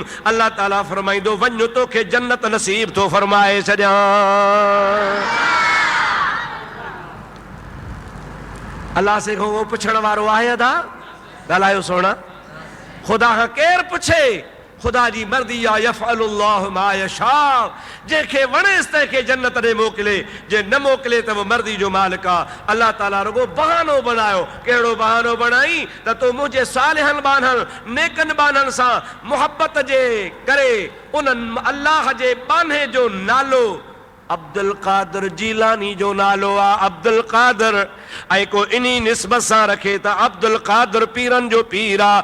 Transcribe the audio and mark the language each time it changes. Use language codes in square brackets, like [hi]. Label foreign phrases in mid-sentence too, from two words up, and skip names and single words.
[sd] अल्लाह ताला फरमाईंदो, वञ तोखे जन्नत नसीब थो फरमाए छॾियां। अल्लाह से को पुछण वारो आहे अदा? ॻाल्हायो सोना। ख़ुदा खां केरु पुछे? ख़ुदा जी मर्ज़ी आहे, [ar] يفعل الله ما يشاء, [sd] जंहिंखे वणेसि तंहिंखे जन्नत ॾे मोकिले, जे न मोकिले त वो मर्ज़ी जो मालिक आहे। अल्लाह ताला रुगो बहानो बनायो। कहिड़ो बहानो बनाई? त तूं मुंहिंजे सालिहनि बाननि, नेकनि बाननि सां मुहबत जे करे उन्हनि अल्लाह जे बाने जो नालो अब्दुल कादिर जीलानी जो नालो आहे, अब्दुल कादिर, ऐं को इन्ही निस्बत सां रखे त अब्दुल कादिर पीरनि जो पीर आहे।